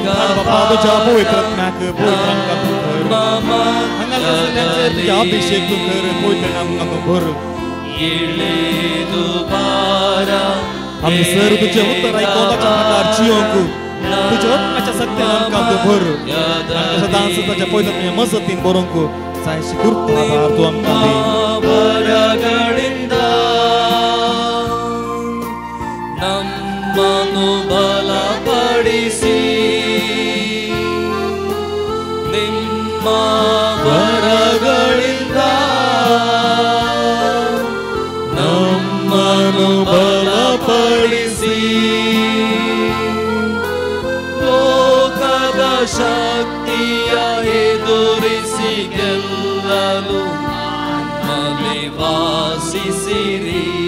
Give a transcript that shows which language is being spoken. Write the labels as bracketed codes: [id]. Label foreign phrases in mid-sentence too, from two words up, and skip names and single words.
[kok] तुझ्या पवित्र आत्म्याक पवित्र आमकां तूं कर हांगा तुझ्या अभिषेक तूं कर पवित्र आमकां तूं भर [kn] ಇಳಿದು ಬಾರ [kok] आमी सर तुजें उतर आयकोवपाच्या प्रकार जियोंक तुज्या आत्म्याच्या सत्यान आमकां तूं भर आमकां सदांच ताच्या पवित्र आत्म्याच्या मजतीन बरोवंक जायशी कृपा तूं आमकां दी [kn] ಬರಗಳಿಂದ ನಮ್ಮನ್ನು ಬಲಪಡಿಸಿ ನಿಮ್ಮ ವರಗಳಿಂದ ನಮ್ಮನ್ನು ಬಲಪಡಿಸಿ ಲೋಕದ ಶಕ್ತಿಯ ಎದುರಿಸಿ ಗೆಲ್ಲಲು ನಮ್ಮಲ್ಲಿ ವಾಸಿಸಿರಿ